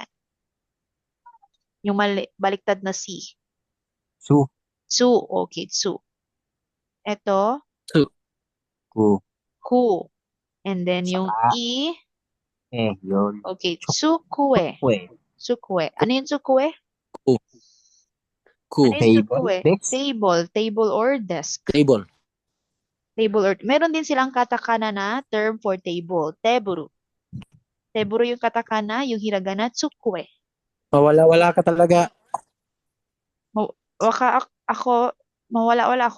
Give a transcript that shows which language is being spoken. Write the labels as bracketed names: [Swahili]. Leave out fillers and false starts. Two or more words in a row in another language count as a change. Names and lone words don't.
[Filipino] Yung baliktad na C. [Japanese] Su. [Filipino] Su. Okay, su. Ito, [Japanese] Ku. ku. [English] And then yung [Filipino] Saka. E, Yun. [Japanese] okay, tsukue. Kwe. Tsukue. [Filipino] Ano yung tsukue? [Japanese] Ku. Ku. [Filipino] Ano yung [English] Table. [Japanese] tsukue? [English] Desk. Table or desk. Table. Table or, [Filipino] meron din silang katakana na [English] term for table. [Japanese] Teburu. [Filipino] Teburu yung katakana, yung hiragana, tsukue. Mawala-wala ka talaga. Mawala-wala ako,